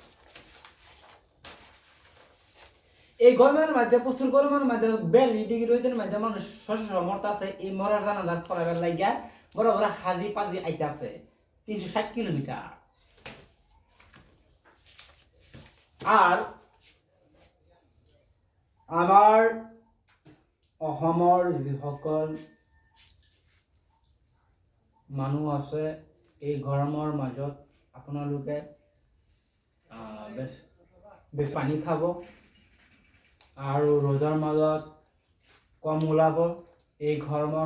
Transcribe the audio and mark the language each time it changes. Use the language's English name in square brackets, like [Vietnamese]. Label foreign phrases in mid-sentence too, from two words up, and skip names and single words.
[Bangla] এই গরমের মধ্যে প্রচুর গরমের মধ্যে 42 ডিগ্রি রোদের মধ্যে মানুষ শস্য মরতে আছে এই মরার জানাজার ফলাবের লাগিয়া বড় বড় হাজি পাজি আইতে আছে 360 কিলোমিটার [Assamese] আর আমাৰ অসমৰ যিসকল মানুহ আছে এই গৰমৰ মাজত আপোনালোকে বেছ পানী খাব আৰু ৰ'দৰ মাজত কম ওলাব এই গৰমৰ